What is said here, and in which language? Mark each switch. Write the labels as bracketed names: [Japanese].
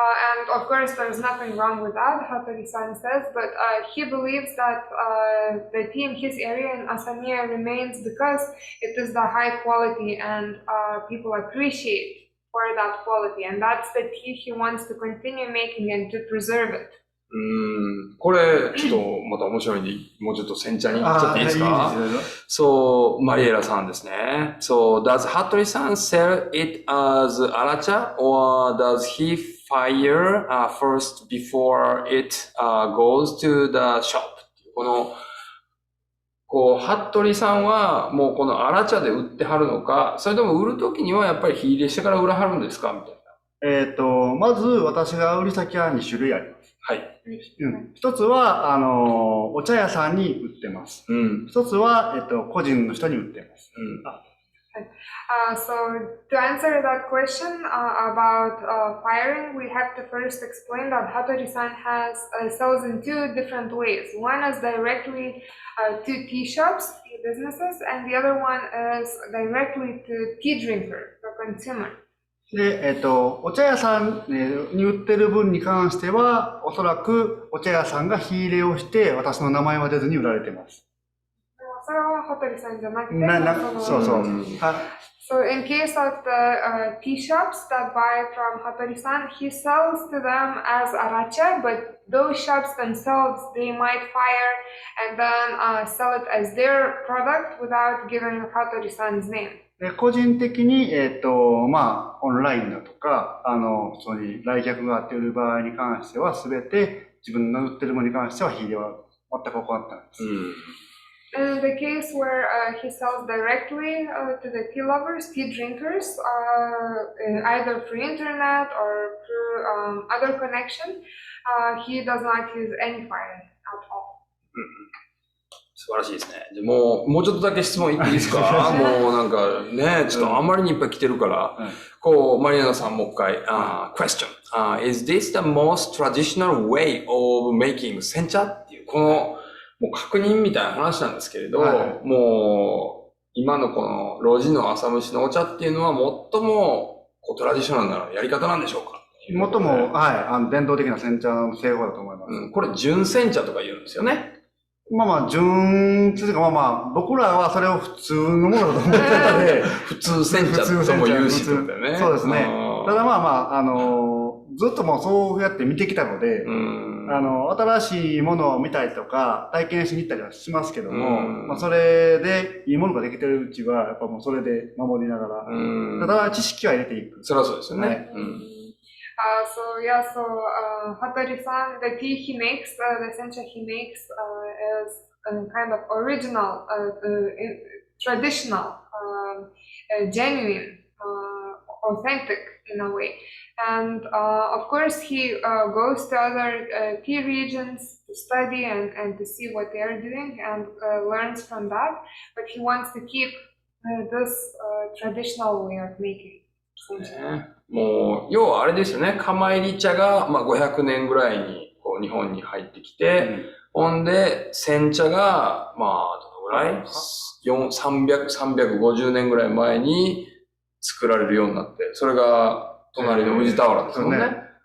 [English] And of course, there's nothing wrong with that, Hattori-san says, but he believes that the tea in his area in Asamiya remains because it is the high quality and people appreciate for that quality, and that's the tea he wants to continue making and to preserve it. [Japanese] これ、ちょっとまた面白いんで、もうちょっと煎茶に行っちゃっていいですか？そう、マリエラさんですね。 [English] So, does Hattori-san sell it as aracha or does he fire first before it goes to the shop? [Japanese] 服部さんはもうこの荒茶で売ってはるのか、それとも売るときにはやっぱり火入れしてから売らはるんですかみたいな。まず私が売り先は2種類あります。はい。一つは、お茶屋さんに売ってます。一つは、個人の人に売ってます。 [English] So to answer that question about firing, we have to first explain that Hattori-san sells in two different ways. One is directly to tea shops, tea businesses, and the other one is directly to tea drinker, the consumer. [Japanese] で、お茶屋さんに売ってる分に関しては、おそらくお茶屋さんが火入れをして、私の名前は出ずに売られています。それはHattori-sanじゃなくて、そうそう。 [English] So in case of the tea shops that buy from Hattori-san, he sells to them as aracha, but those shops themselves, they might fire and then sell it as their product without giving Hattori-san's name. [Japanese] 個人的に、オンラインだとか、そういう来客があって売る場合に関しては、すべて自分の売ってるものに関しては火入れは全く行ってないです。 [English] In the case where he sells directly to the tea lovers, tea drinkers, either through internet or through other connection, he does not use any fire at all. [Japanese] 素晴らしいですね。じゃもうちょっとだけ質問いいですか？もうなんかね、ちょっとあんまりにいっぱい来てるから、マリアナさんもう一回、question. [English] Is this the most traditional way of making [Japanese] 煎茶っていう、もう確認みたいな話なんですけれど、もう今のこの路地の朝蒸しのお茶っていうのは最もトラディショナルなやり方なんでしょうか？最も、伝統的な煎茶の製法だと思います。これ純煎茶とか言うんですよね。純というか、僕らはそれを普通のものだと思ってたので、普通煎茶とも言うしってことだよね。そうですね。ただずっともうそうやって見てきたので、新しいものを見たりとか、体験しに行ったりはしますけども、それでいいものができてるうちは、やっぱもうそれで守りながら、ただ知識は入れていく。そりゃそうですよね。 [English] Hattori-san, the tea he makes, the sencha he makes is kind of original, traditional, genuine, authentic in a way. And of course, he goes to other tea regions to study and to see what they are doing and learns from that. But he wants to keep this traditional way of making. [Japanese] ね、もう、要はあれですよね。釜入り茶が、まあ、500年ぐらいにこう日本に入ってきて、ほんで、煎茶が、まあ、どのぐらい ?350 年ぐらい前に作られるようになって、それが隣の宇治俵ですもんね。